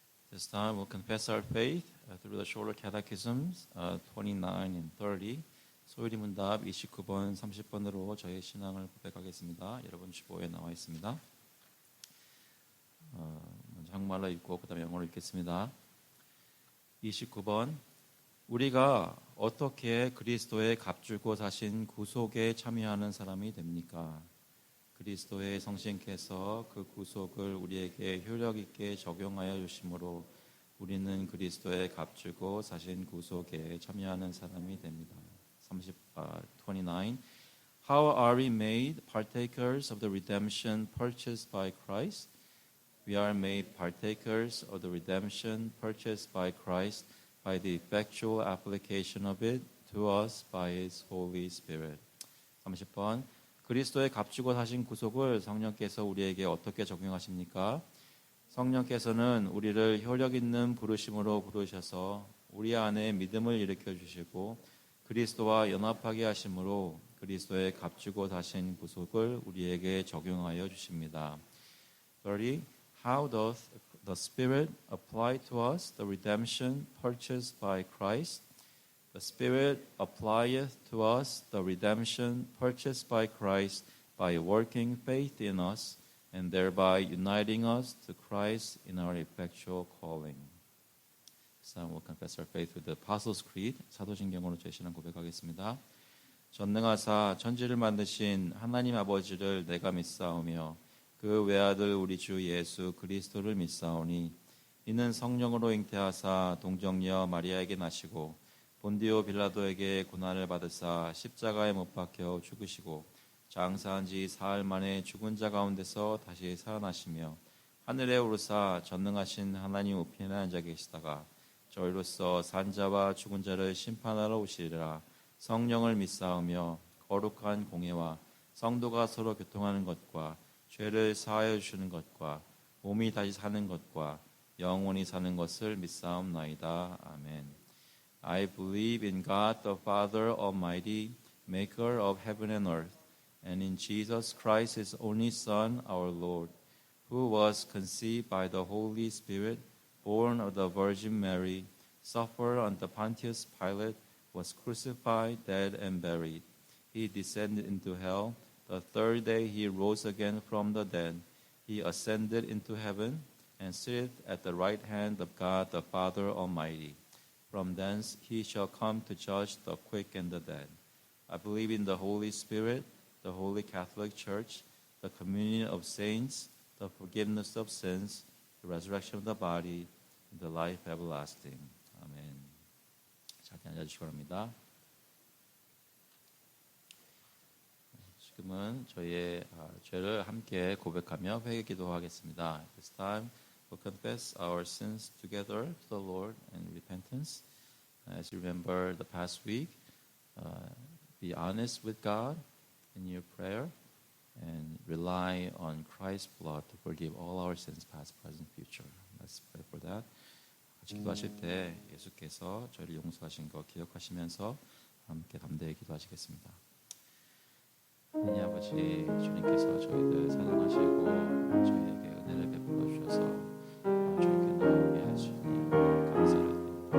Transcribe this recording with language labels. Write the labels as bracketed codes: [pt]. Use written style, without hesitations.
[en] This time we'll confess our faith through the shorter catechisms 29 and 30. [ko] 소율이 문답 29번, 30번으로 저의 신앙을 고백하겠습니다. 여러분 주보에 나와 있습니다. 먼저 한국말로 읽고 그 다음에 영어로 읽겠습니다. 29번 우리가 어떻게 그리스도의 값주고 사신 구속에 참여하는 사람이 됩니까? 그리스도의 성신께서 그 구속을 우리에게 효력 있게 적용하여 주심으로 우리는 그리스도의 값주고 사신 구속에 참여하는 사람이 됩니다. [en] 29. How are we made partakers of the redemption purchased by Christ? We are made partakers of the redemption purchased by Christ by the effectual application of it to us by His Holy Spirit. [ko] 30번 그리스도의 값주고 사신 구속을 성령께서 우리에게 어떻게 적용하십니까? 성령께서는 우리를 효력 있는 부르심으로 부르셔서 우리 안에 믿음을 일으켜 주시고 그리스도와 연합하게 하심으로 그리스도의 값주고 사신 구속을 우리에게 적용하여 주십니다. [en] 30. How doth the Spirit apply to us the redemption purchased by Christ? The Spirit applieth to us the redemption purchased by Christ by working faith in us and thereby uniting us to Christ in our effectual calling. So we'll confess our faith with the Apostles' Creed. [ko] 사도신경으로 제 신앙 고백하겠습니다. 전능하사 천지를 만드신 하나님 아버지를 내가 믿사오며 그 외아들 우리 주 예수 그리스도를 믿사오니 이는 성령으로 잉태하사 동정녀 마리아에게 나시고 본디오 빌라도에게 고난을 받으사 십자가에 못 박혀 죽으시고 장사한 지 사흘 만에 죽은 자 가운데서 다시 살아나시며 하늘에 오르사 전능하신 하나님 우편에 앉아 계시다가 저희로서 산자와 죽은 자를 심판하러 오시리라. 성령을 믿사오며 거룩한 공예와 성도가 서로 교통하는 것과 죄를 사하여 주시는 것과 몸이 다시 사는 것과 영원히 사는 것을 믿사옵나이다. 아멘. [en] I believe in God the Father Almighty, maker of heaven and earth, and in Jesus Christ, his only Son, our Lord, who was conceived by the Holy Spirit, born of the Virgin Mary, suffered under Pontius Pilate, was crucified, dead, and buried. He descended into hell. The third day he rose again from the dead. He ascended into heaven and sitteth at the right hand of God the Father Almighty. From thence he shall come to judge the quick and the dead. I believe in the Holy Spirit, the Holy Catholic Church, the communion of saints, the forgiveness of sins, the resurrection of the body, and the life everlasting. [ko] 아멘. 자리에 앉아주시기 바랍니다. 지금은 저희의 죄를 함께 고백하며 회개 기도하겠습니다. [en] This time we'll confess our sins together to the Lord in repentance. As you remember the past week, be honest with God in your prayer and rely on Christ's blood to forgive all our sins, past, present, future. Let's pray for that. [ko] 같이 기도하실 때 예수께서 저희를 용서하신 것 기억하시면서 함께 담대히 기도하시겠습니다. 하나님 아버지, 주님께서 저희들 사랑하시고 저희에게 은혜를 베풀어 주셔서 저희에게 나오게 하시니 감사를 드립니다.